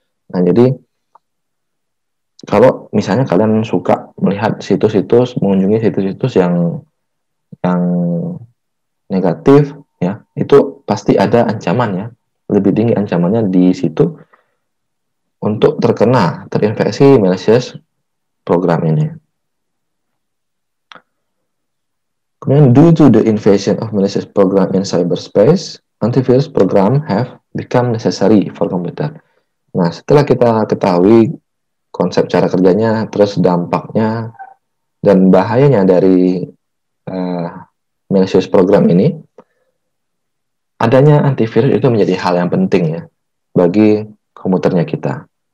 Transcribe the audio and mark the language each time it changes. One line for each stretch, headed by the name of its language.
Indonesian: Nah, jadi kalau misalnya kalian suka melihat mengunjungi situs-situs yang negatif ya, itu pasti ada ancaman ya, lebih tinggi ancamannya di situ untuk terinfeksi malicious program ini.
English: Kemudian, due to the invasion of malicious program in cyberspace, antivirus program have become necessary for computer.
Indonesian: Nah, setelah kita ketahui konsep cara kerjanya, terus dampaknya dan bahayanya dari malicious program ini, adanya antivirus itu menjadi hal yang penting ya bagi komputernya kita.